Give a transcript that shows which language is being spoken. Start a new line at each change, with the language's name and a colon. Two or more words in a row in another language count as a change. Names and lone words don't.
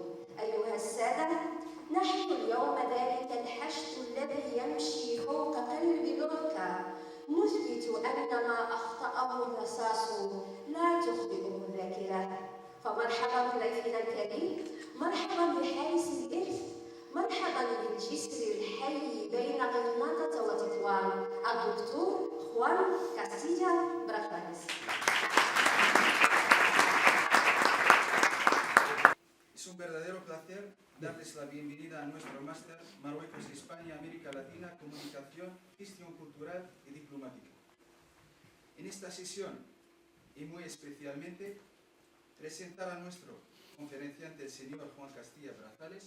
Arabic: أيها السادة، نحن اليوم ذلك الحشد الذي يمشي فوق قلب لوركا، نثبت أن ما أخطأه الرصاص لا تخطئه الذاكرة. فمرحبا بضيفنا الكريم، مرحبا بحارس الإرث، مرحبا بالجسر الحي بين غرناطة وتطوان، الدكتور خوان كاستيليا براتاليس.
Spanish: Es un verdadero placer darles la bienvenida a nuestro máster Marruecos, España, América Latina, Comunicación, Gestión Cultural y Diplomática. En esta sesión, y muy especialmente, presentar a nuestro conferenciante, el señor Juan Castilla Brazales.